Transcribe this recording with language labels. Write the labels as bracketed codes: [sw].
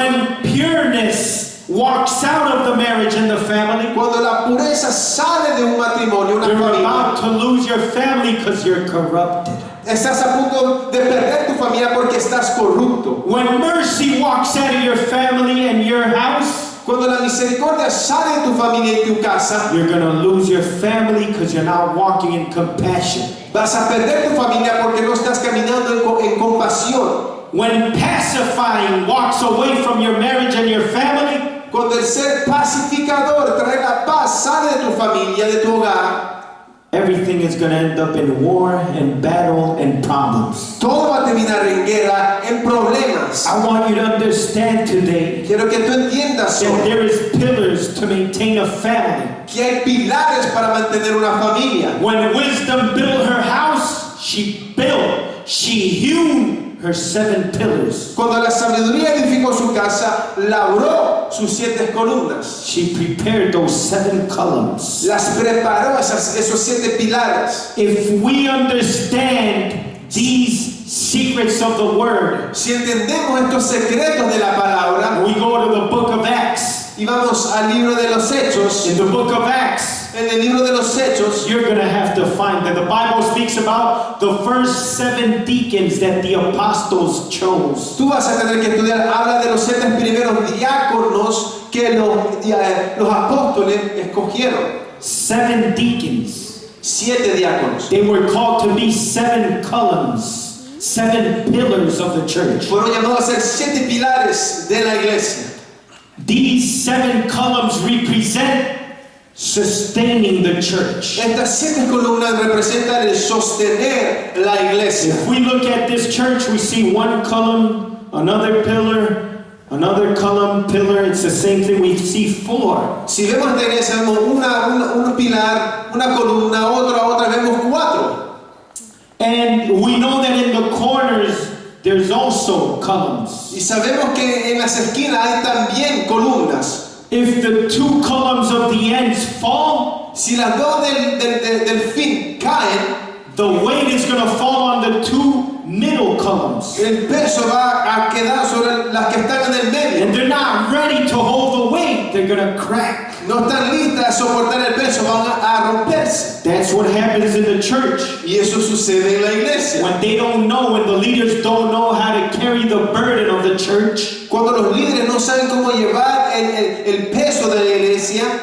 [en] When pureness walks out of the marriage and the family, [es] Cuando la pureza sale de un matrimonio, una [en] you're [es] familia, [en] about to lose your family because you're corrupted. [es] estás a punto de perder tu familia porque estás corrupto. [en] When mercy walks out of your family and your house, [es] Cuando la misericordia sale de tu familia y tu casa, [en] you're going to lose your family because you're not walking in compassion. [es] vas a perder tu familia porque no estás caminando en compasión. [en] When pacifying walks away from your marriage and your family, [es] Cuando el ser pacificador trae la paz, sale de tu familia, de tu hogar, [en] everything is going to end up in war and battle and problems. [es] todo va a terminar en guerra, en problemas. [en] I want you to understand today [es] Quiero que tú entiendas [en] that [es] hoy [en] there is pillars to maintain a family. [es] que hay pilares para mantener una familia. [en] When wisdom built her house, she hewn her 7 pillars. [es] Cuando la sabiduría edificó su casa, labró sus 7 columnas. [en] She prepared those 7 columns. [es] Las preparó esos 7 pilares. [en] If we understand these secrets of the word, [es] Si entendemos estos secretos de la palabra [en] we go to the book of Acts. [es] y vamos al libro de los Hechos, [en] In the book of Acts, [es] en el libro de los Hechos, [en] you're going to have to find that the Bible speaks about the first 7 deacons that the apostles chose. [es] tú vas a tener que estudiar, habla de los 7 primeros diáconos que los apóstoles escogieron. [en] 7 deacons. [es] 7 diáconos. [en] They were called to be 7 columns, 7 pillars of the church. [es] Fueron llamados a ser 7 pilares de la iglesia. [en] These 7 columns represent sustaining the church. [es] Estas 7 columnas representan el sostener la iglesia. [en] If we look at this church, we see 1 column, another pillar, another column, pillar. It's the same thing. We see 4. [es] Si vemos esta iglesia, vemos un pilar, una columna, otra, vemos 4. [en] And we know that in the corners, there's also columns. [es] Y sabemos que en las esquinas hay también columnas. [en] If the 2 columns of the ends fall, [es] Si las dos del fin caen, [en] the weight is going to fall on the 2 middle columns. [es] el peso va a quedar sobre las que están en el medio. [en] And they're not ready to hold the weight. They're going to crack. [es] No están listas a soportar el peso, van a romperse. [en] That's what happens in the church. [es] Y eso sucede en la iglesia. [en] When they don't know, when the leaders don't know how to carry the burden of the church, [es] Cuando los líderes no saben cómo llevar el peso de la iglesia,